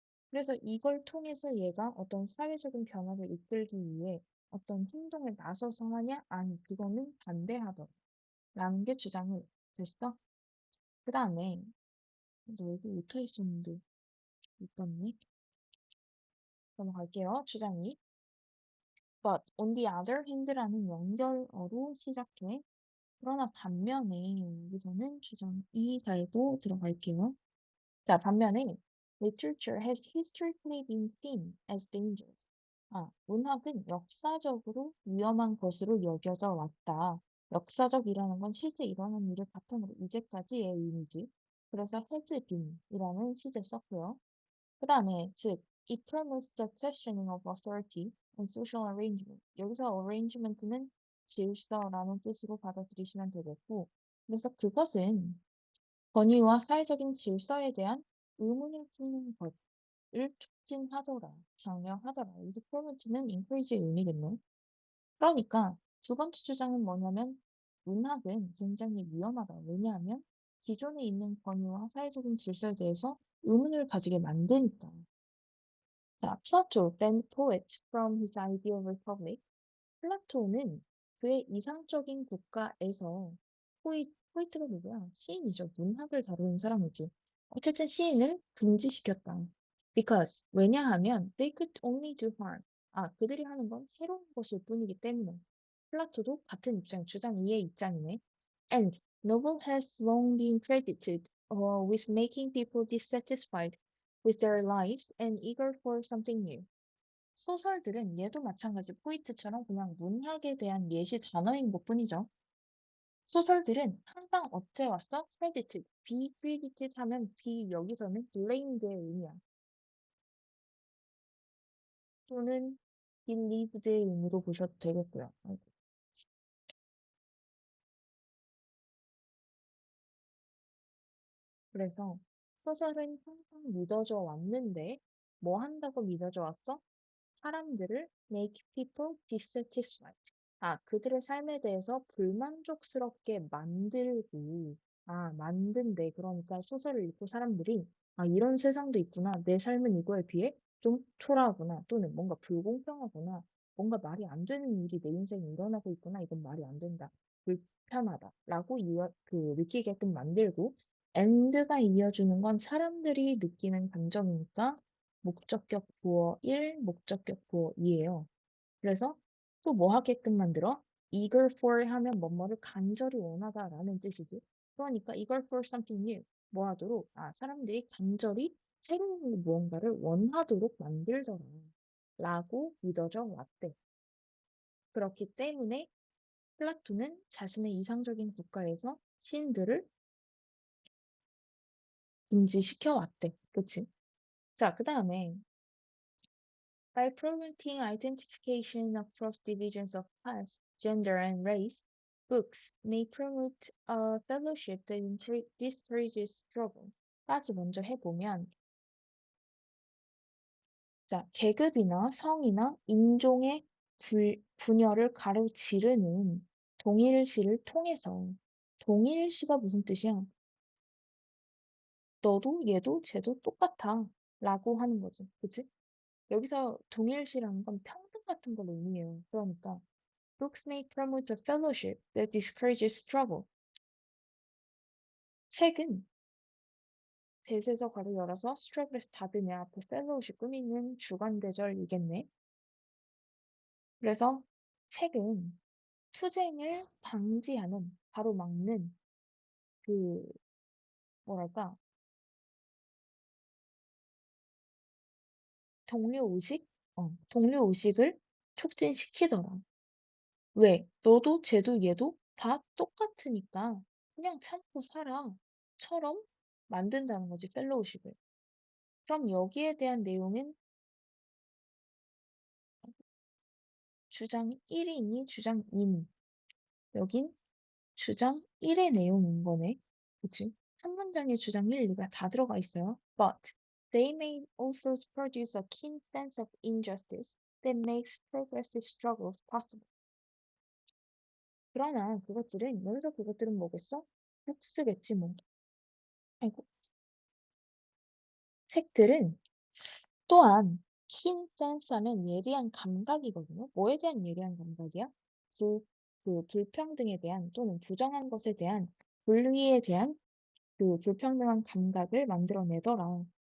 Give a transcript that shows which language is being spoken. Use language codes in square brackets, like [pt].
[ko] 그래서 이걸 통해서 얘가 어떤 사회적인 변화를 이끌기 위해 어떤 행동을 나서서 하냐? 아니, 그거는 반대하더라. 라는 게 주장이 됐어. 그 다음에, 너 여기 붙어 있었는데, 못 봤네? 넘어갈게요. 주장이. [en] But on the other hand라는 [ko] 연결어로 시작해. 그러나 반면에, 여기서는 주장이 달고 들어갈게요. [en] 자, [ko] 반면에 [en] literature has historically been seen as dangerous. [ko] 문학은 역사적으로 위험한 것으로 여겨져 왔다. 역사적이라는 건 실제 일어난 일을 바탕으로 이제까지의 의미지. 그래서 [en] has been [ko] 이라는 시제 썼고요. 그 다음에 즉 [en] it promotes the questioning of authority and social arrangement. [ko] 여기서 arrangement는 질서라는 뜻으로 받아들이시면 되겠고 그래서 그것은 권위와 사회적인 질서에 대한 의문을 품는 것을 촉진하더라, 장려하더라. 여기서 promote는 encourage의 의미겠네. 그러니까 두 번째 주장은 뭐냐면 문학은 굉장히 위험하다. 왜냐하면 기존에 있는 권위와 사회적인 질서에 대해서 의문을 가지게 만드니까. [en] 자, Plato, then poet from his ideal republic. [ko] 플라토는 그의 이상적인 국가에서 포이트가 누구야? 시인이죠. 문학을 다루는 사람이지. 어쨌든 시인을 금지시켰다. [en] Because [ko] 왜냐하면 [en] they could only do harm. [ko] 그들이 하는 건 해로운 것일 뿐이기 때문에. 플라토도 같은 입장, 주장 2의 입장이네. [en] And novel has long been credited with making people dissatisfied with their lives and eager for something new. [ko] 소설들은 얘도 마찬가지 포이트처럼 그냥 문학에 대한 예시 단어인 것뿐이죠. 소설들은 항상 어째 왔어? credited, be credited 하면 be 여기서는 blameed의 의미야. 또는 believed의 의미로 보셔도 되겠고요. 그래서 소설은 항상 믿어져 왔는데 뭐 한다고 믿어져 왔어? 사람들을 [en] make people dissatisfied. [ko] 그들의 삶에 대해서 불만족스럽게 만들고, 만든데, 그러니까 소설을 읽고 사람들이, 이런 세상도 있구나. 내 삶은 이거에 비해 좀 초라하구나. 또는 뭔가 불공평하구나. 뭔가 말이 안 되는 일이 내 인생에 일어나고 있구나. 이건 말이 안 된다. 불편하다. 라고 느끼게끔 만들고, end가 이어주는 건 사람들이 느끼는 감정이니까 목적격 보어 1, 목적격 보어 2예요. 그래서 또 뭐 하게끔 만들어? eager for 하면 뭐뭐를 간절히 원하다라는 뜻이지. 그러니까 [en] eager for something new. [ko] 뭐 하도록? 사람들이 간절히 새로운 무언가를 원하도록 만들더라. 라고 믿어져 왔대. 그렇기 때문에 플라토는 자신의 이상적인 국가에서 시인들을 금지시켜 왔대. 그치? [en] 자, [ko] 그 다음에 [en] by promoting identification across divisions of class, gender, and race, books may promote a fellowship that discourages struggle. [ko] 까지 먼저 해보면, 자, 계급이나 성이나 인종의 분열을 가로지르는 동일시를 통해서, 동일시가 무슨 뜻이야? 너도 얘도 쟤도 똑같아. 라고 하는 거지. 그치? 여기서 동일시라는 건 평등 같은 걸 의미해요. 그러니까 [en] books may promote a fellowship that discourages struggle. [ko] 책은 대세서 괄호 열어서 struggle에서 닫으면 앞에 fellowship 꾸미는 주관대절이겠네. 그래서 책은 투쟁을 방지하는, 가로막는 그 뭐랄까 동료의식? 동료의식을 촉진시키더라. 왜? 너도 쟤도 얘도 다 똑같으니까 그냥 참고 살아. 처럼 만든다는 거지, 펠로우십을. 그럼 여기에 대한 내용은 주장 1이니 주장 2니? 여긴 주장 1의 내용인 거네. 그치? 한 문장에 주장 1, 2가 다 들어가 있어요. [en] But they may also produce a keen sense of injustice that makes progressive struggles possible. [ko] 그러나 그것들은, 여기서 그것들은 뭐겠어? 북스겠지 뭐. 아이고. 책들은 또한 keen sense 하면 예리한 감각이거든요. 뭐에 대한 예리한 감각이야? 불평등에 대한 또는 부정한 것에 대한 불리에 대한 그 불평등한 감각을 만들어내더라.